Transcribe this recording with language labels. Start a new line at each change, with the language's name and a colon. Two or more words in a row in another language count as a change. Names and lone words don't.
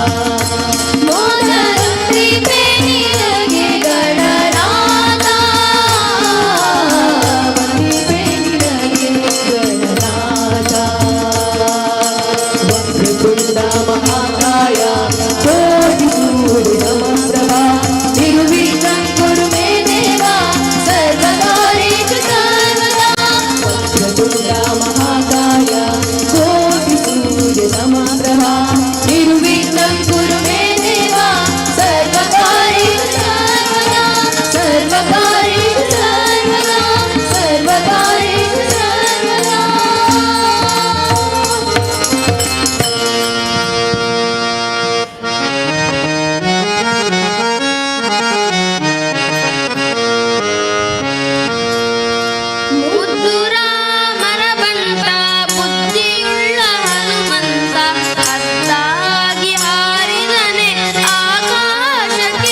Kannada: ಮೊದಲೊಂದಿಪೆ ನಿನಗೆ ಗಣನಾಥ, ವಂದಿಪೆ ನಿನಗೆ ಗಣನಾಥ.
Sanskrit: ವಕ್ರತುಂಡ ಮಹಾಕಾಯ ಕೋಟಿ ಸೂರ್ಯ ಸಮಪ್ರಭಾ ನಿರ್ವಿಘ್ನಂ ಕುರು ಮೇ ದೇವ ಸರ್ವಕಾರ್ಯೇಷು ಸರ್ವದಾ. ವಕ್ರತುಂಡ ಮಹಾಕಾಯ ಕೋಟಿ ಸೂರ್ಯ ಸಮಪ್ರಭಾ ನಿರ್ವಿಘ್ನಂ ಕುರು ಮೇ ದೇವ ಸರ್ವಕಾರ್ಯೇಷು ಸರ್ವದಾ, ಸರ್ವಕಾರ್ಯೇಷು ಸರ್ವದಾ, ಸರ್ವಕಾರ್ಯೇಷು ಸರ್ವದಾ.
Kannada: ಮುದ್ದು ರಾಮರ ಬಂಟ ಬುದ್ಧಿಯುಳ್ಳ ಹನುಮಂತ ಅತ್ತಾಗಿ ಹಾರಿದನೆ ಆಕಾಶಕ್ಕೆ.